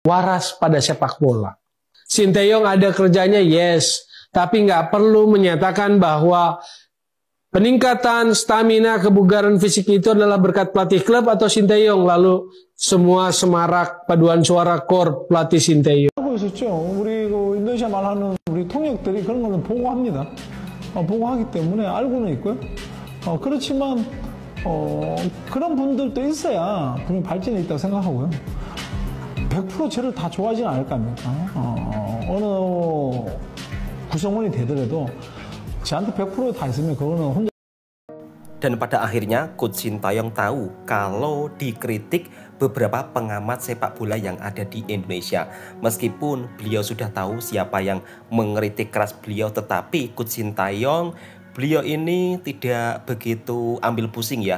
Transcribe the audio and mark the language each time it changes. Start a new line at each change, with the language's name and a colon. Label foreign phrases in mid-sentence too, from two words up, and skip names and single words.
Indonesian: waras pada sepak bola. Sinteyong ada kerjanya, yes, tapi nggak perlu menyatakan bahwa peningkatan stamina kebugaran fisik itu adalah berkat pelatih klub atau Sinteyong, lalu semua semarak paduan suara kor pelatih Sinteyong.
Korean: 하고 있었죠. 우리 그 인도네시아 말하는 우리 통역들이 그런 거는 보고합니다. 보고하기 때문에 알고는 있고요. 그렇지만 그런 분들도 있어야 분명 발전이 있다고 생각하고요. 100% 저를 다 좋아하지는 않을 거 아닙니까? 어느 구성원이 되더라도 저한테 100% 다 있으면 그거는 혼자.
Indonesian: Dan pada akhirnya Coach Sinteyong tahu kalau dikritik beberapa pengamat sepak bola yang ada di Indonesia. Meskipun beliau sudah tahu siapa yang mengkritik keras beliau, tetapi Coach Sinteyong, beliau ini tidak begitu ambil pusing ya.